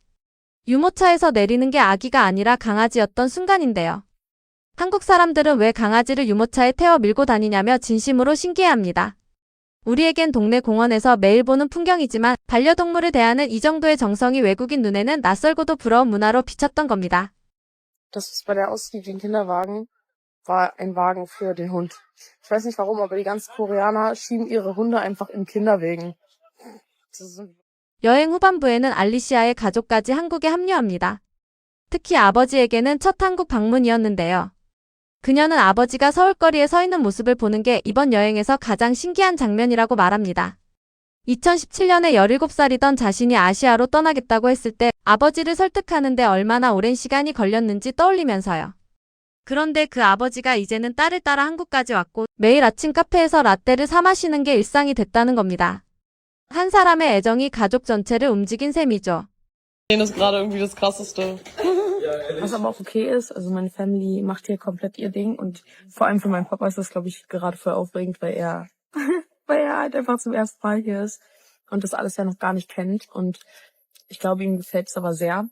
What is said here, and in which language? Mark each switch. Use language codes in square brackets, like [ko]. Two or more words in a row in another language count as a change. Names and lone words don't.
[ko] 유모차에서 내리는 게 아기가 아니라 강아지였던 순간인데요. 한국 사람들은 왜 강아지를 유모차에 태워 밀고 다니냐며 진심으로 신기해합니다. 우리에겐 동네 공원에서 매일 보는 풍경이지만 반려동물을 대하는 이 정도의 정성이 외국인 눈에는 낯설고도 부러운 문화로 비쳤던 겁니다. [de] Das ist bei der Ausstieg den Kinderwagen, war ein Wagen für den Hund. Ich weiß nicht warum, aber die ganzen Koreaner schieben ihre Hunde einfach in Kinderwegen. [ko] 여행 후반부에는 알리시아의 가족까지 한국에 합류합니다. 특히 아버지에게는 첫 한국 방문이었는데요. 그녀는 아버지가 서울거리에 서 있는 모습을 보는 게 이번 여행에서 가장 신기한 장면이라고 말합니다. 2017년에 17살이던 자신이 아시아로 떠나겠다고 했을 때 아버지를 설득하는데 얼마나 오랜 시간이 걸렸는지 떠올리면서요. 그런데 그 아버지가 이제는 딸을 따라 한국까지 왔고 매일 아침 카페에서 라떼를 사 마시는 게 일상이 됐다는 겁니다. 한 사람의 애정이 가족 전체를 움직인 셈이죠. [de] Das ist gerade irgendwie das Krasseste. Was aber auch okay ist, also meine Family macht hier komplett ihr Ding und vor allem für meinen Papa ist das, glaube ich, gerade voll aufregend, weil er halt einfach zum ersten Mal hier ist und das alles ja noch gar nicht kennt und ich glaube, ihm gefällt es aber sehr.